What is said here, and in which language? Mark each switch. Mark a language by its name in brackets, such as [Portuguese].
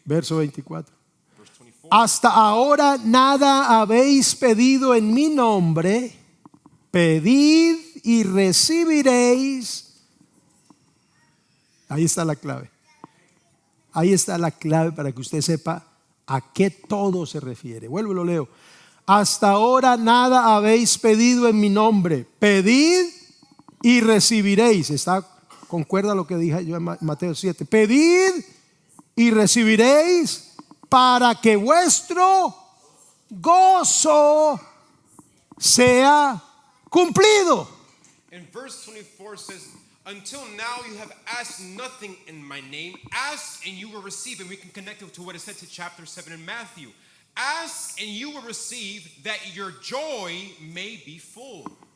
[Spanish] Verso 24. [English] Verse 24. [Spanish] Hasta ahora nada habéis pedido en mi nombre, pedid y recibiréis Ahí está la clave. Ahí está la clave para que usted sepa a qué todo se refiere. Vuelvo y lo leo. Hasta ahora nada habéis pedido en mi nombre. Pedid y recibiréis. Concuerda lo que dije yo en Mateo 7. Pedid y recibiréis para que vuestro gozo sea cumplido. [English] And verse 24 says, until now you have asked nothing in my name. Ask and you will receive. And we can connect it to what it said to chapter 7 in Matthew. Ask and you will receive that your joy may be full.